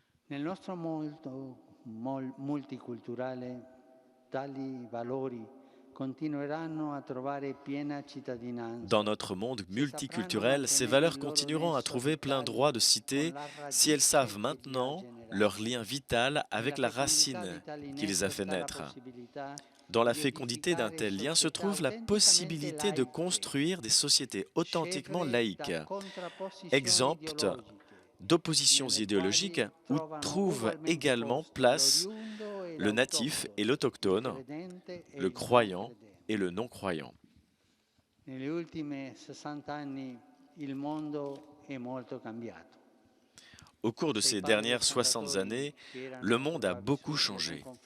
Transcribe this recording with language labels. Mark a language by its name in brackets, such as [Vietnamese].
[Italian] Nel nostro mondo multiculturale, tali valori continueranno a trovare piena cittadinanza. [French] Dans notre monde multiculturel, ces valeurs continueront à trouver plein droit de cité si elles savent maintenant leur lien vital avec la racine qui les a fait naître. Dans la fécondité d'un tel lien se trouve la possibilité de construire des sociétés authentiquement laïques, exemptes d'oppositions idéologiques, où trouvent également place le natif et l'autochtone, le croyant et le non-croyant. [Italian] Negli ultimi 60 anni il mondo è molto cambiato. [French] Au cours de ces dernières 60 années, le monde a beaucoup changé.